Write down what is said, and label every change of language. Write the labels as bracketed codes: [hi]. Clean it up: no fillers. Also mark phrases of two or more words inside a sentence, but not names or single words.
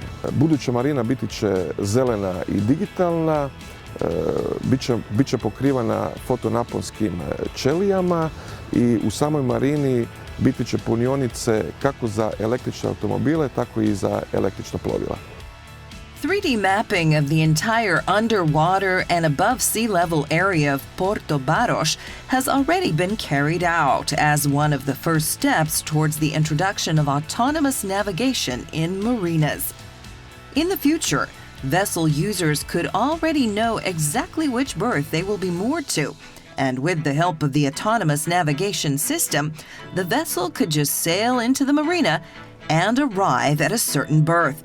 [hr] Buduća marina biti će zelena i digitalna, bit će pokrivana fotonaponskim ćelijama i u samoj marini biti će punionice kako za električne automobile, tako i za električna plovila. [en] 3D mapping of the entire underwater and above sea level area of Porto Baros has already been carried out as one of the first steps towards the introduction of autonomous navigation in marinas. In the future, vessel users could already know exactly which berth they will be moored to, and with the help of the autonomous navigation system, the vessel could just sail into the marina and arrive at a certain berth.